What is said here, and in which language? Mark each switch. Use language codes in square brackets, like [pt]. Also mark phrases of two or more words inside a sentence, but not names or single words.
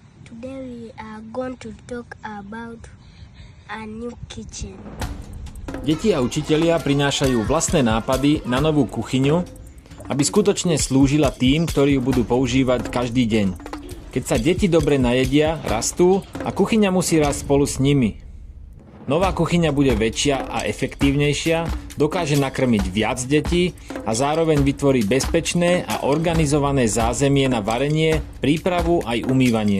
[en] Today we are going to talk about a new kitchen. [sk] Deti a učitelia prinášajú vlastné nápady na novú kuchyňu, aby skutočne slúžila tým, ktorí ju budú používať každý deň. Keď sa deti dobre najedia, rastú a kuchyňa musí rásť spolu s nimi. Nová kuchyňa bude väčšia a efektívnejšia, dokáže nakrmiť viac detí a zároveň vytvorí bezpečné a organizované zázemie na varenie, prípravu aj umývanie.